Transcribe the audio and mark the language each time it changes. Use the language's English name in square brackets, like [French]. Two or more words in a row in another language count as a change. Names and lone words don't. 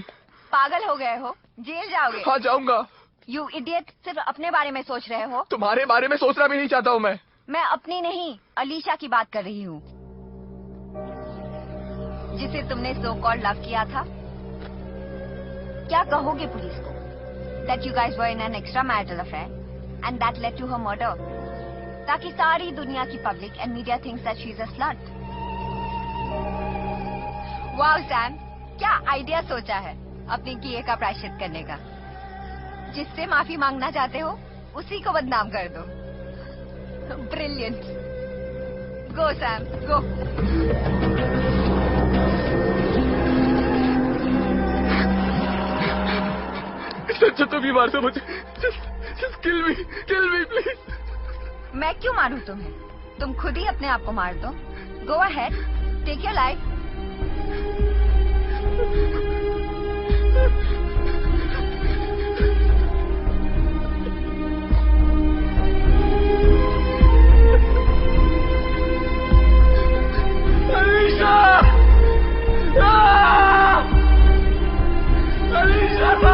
[Hindi] पागल हो गए हो? जेल जाओगे? हाँ, जाऊंगा। [English] You idiot, [Hindi] सिर्फ अपने बारे में सोच रहे हो? तुम्हारे बारे में सोचना भी नहीं चाहता हूँ मैं। मैं अपनी नहीं, अलीशा की बात कर रही हूँ, जिसे तुमने [English] so called love [Hindi] किया था। क्या कहोगे पुलिस को? [English] That you guys were in an extramarital affair and that led to her murder, [Hindi] ताकि सारी दुनिया की पब्लिक [English] and media thinks that she's a slut. Wow, Sam, [Hindi] क्या आइडिया सोचा है अपने किए का प्रायश्चित करने का। जिससे माफी मांगना चाहते हो उसी को बदनाम कर दो। [English] Brilliant. Go, Sam, go. [Hindi] अच्छा तुम ही मार दो मुझे। [English] Just kill me, please. [Hindi] मैं क्यों मारूं तुम्हें? तुम खुद ही अपने आप को मार दो। [English] Go ahead, take your life. [Hindi] अलीशा! अलीशा!